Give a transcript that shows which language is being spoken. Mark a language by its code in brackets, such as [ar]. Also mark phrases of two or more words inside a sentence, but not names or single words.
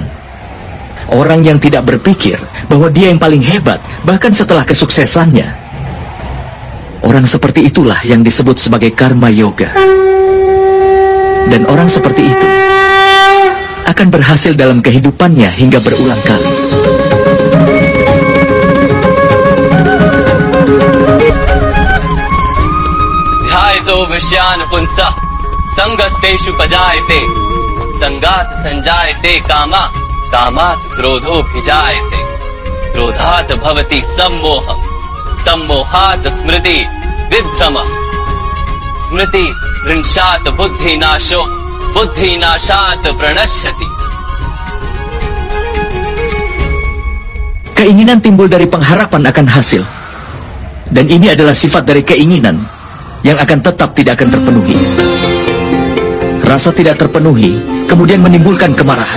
[id] Orang yang tidak berpikir bahwa dia yang paling hebat, bahkan setelah kesuksesannya. Orang seperti itulah yang disebut sebagai karma yoga. Dan orang seperti itu akan berhasil dalam kehidupannya hingga berulang kali. [sa] Dhyaito vishyan punsa sangasteshu pajayate sangat sanjayate kama kamat krodho bhijayate krodhat bhavati sammoham sammohat smriti vibhrama smriti rinshat buddhi nasho buddhi nashat pranashyati. [id] Keinginan timbul dari pengharapan akan hasil. Dan ini adalah sifat dari keinginan yang akan tetap tidak akan terpenuhi. Rasa tidak terpenuhi kemudian menimbulkan kemarahan.